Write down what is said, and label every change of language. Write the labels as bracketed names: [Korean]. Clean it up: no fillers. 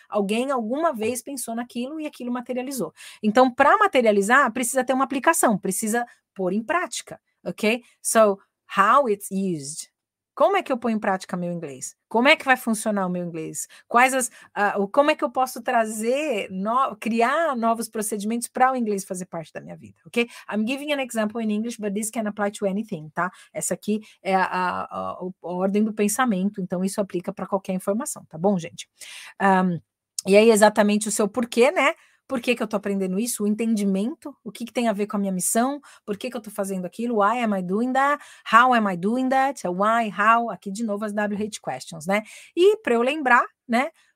[Portuguese] Alguém alguma vez pensou naquilo e aquilo materializou. Então, para materializar, precisa ter uma aplicação, precisa pôr em prática, ok? [English] So, how it's used. [Portuguese] Como é que eu ponho em prática meu inglês? Como é que vai funcionar o meu inglês? Como é que eu posso criar novos procedimentos para o inglês fazer parte da minha vida, ok? [English] I'm giving an example in English, but this can apply to anything, tá? [Portuguese] Essa aqui é a ordem do pensamento, então isso aplica para qualquer informação, tá bom, gente? E aí exatamente o seu porquê, né? Por que eu estou aprendendo isso? O entendimento, o que tem a ver com a minha missão, por que eu estou fazendo aquilo, [English] why am I doing that, [Portuguese] how am I doing that, why, how, aqui de novo as WH questions, né? E para eu lembrar, né,